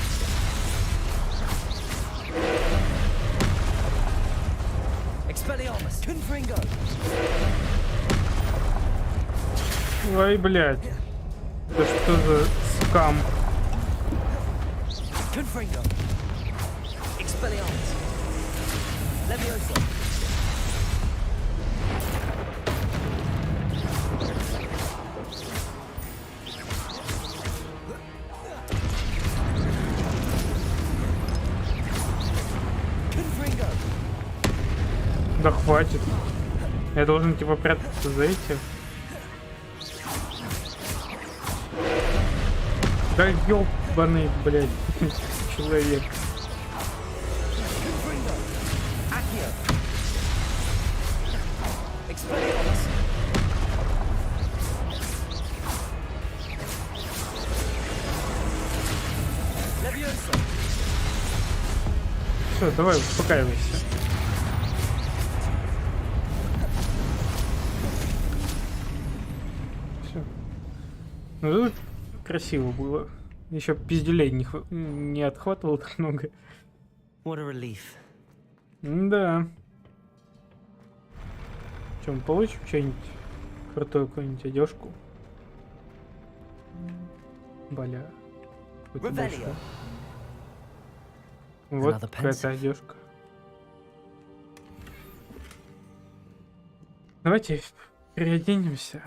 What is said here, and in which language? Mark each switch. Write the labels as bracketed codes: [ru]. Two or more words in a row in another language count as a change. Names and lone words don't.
[ru] Expelliarmus. Confringo. Ой, блядь. Это что за скам? Confringo. Expelliarmus. Leviosa. Confringo. Да хватит. Я должен типа прятаться за этим. Да ёбаный, блядь, человек. Confringo. Accio. Expelliarmus. Leviosa. Все, давай, успокаивайся. Все. Ну тут красиво было. Еще пизделей не отхватывал так много. [en] What a relief. [ru] Да. Чем получим что-нибудь крутое, какую-нибудь одежку? Бля. Revelio. Вот Another какая-то одежка. Давайте переоденемся.